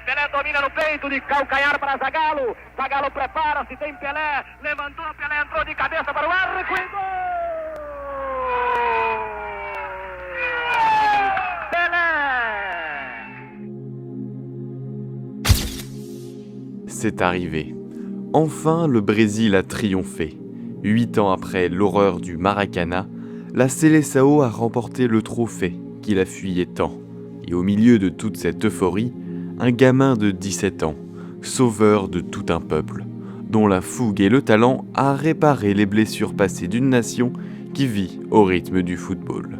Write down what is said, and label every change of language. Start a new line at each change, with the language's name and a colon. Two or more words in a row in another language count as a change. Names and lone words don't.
Portuguese: Pelé domina no peito, de calcanhar para Zagallo. Zagallo prepara-se, tem Pelé. Levantou, Pelé entrou de cabeça para o arco e gol! Pelé!
French: C'est arrivé. Enfin, le Brésil a triomphé. 8 ans après l'horreur du Maracana, la Seleção a remporté le trophée qu'il a fuyé tant. Et au milieu de toute cette euphorie, un gamin de 17 ans, sauveur de tout un peuple, dont la fougue et le talent a réparé les blessures passées d'une nation qui vit au rythme du football.